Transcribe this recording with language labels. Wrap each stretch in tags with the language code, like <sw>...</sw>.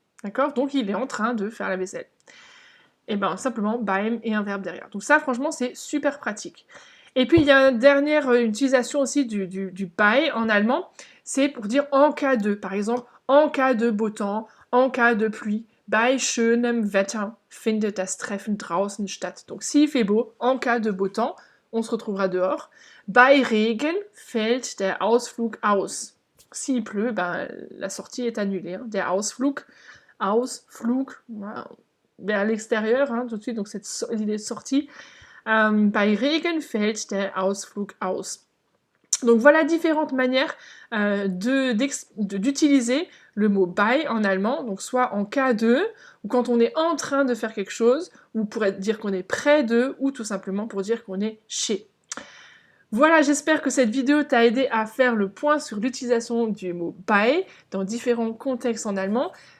<fr>D'accord? Donc il est en train de faire la vaisselle. Et ben simplement beim et un verbe derrière. Donc ça franchement c'est super pratique. Et puis il y a une dernière utilisation aussi du bei en allemand, c'est pour dire en cas de, par exemple en cas de beau temps, en cas de pluie.</fr> <de>Bei schönem Wetter findet das Treffen draußen statt.</de> <fr>Donc s'il fait beau, en cas de beau temps, on se retrouvera dehors.</fr> <de>Bei Regen fällt der Ausflug aus.</de> <fr>S'il pleut, ben, la sortie est annulée. Hein.</fr> <de>Der Ausflug,</de> <fr>voilà, vers l'extérieur, hein, tout de suite, donc l'idée de sortie.</fr> <de>Bei Regen fällt der Ausflug aus.</de> <fr>Donc voilà différentes manières d'utiliser le mot bei en allemand, donc soit en cas de, ou quand on est en train de faire quelque chose, ou pour dire qu'on est près de, ou tout simplement pour dire qu'on est chez. Voilà, j'espère que cette vidéo t'a aidé à faire le point sur l'utilisation du mot bei dans différents contextes en allemand.</fr>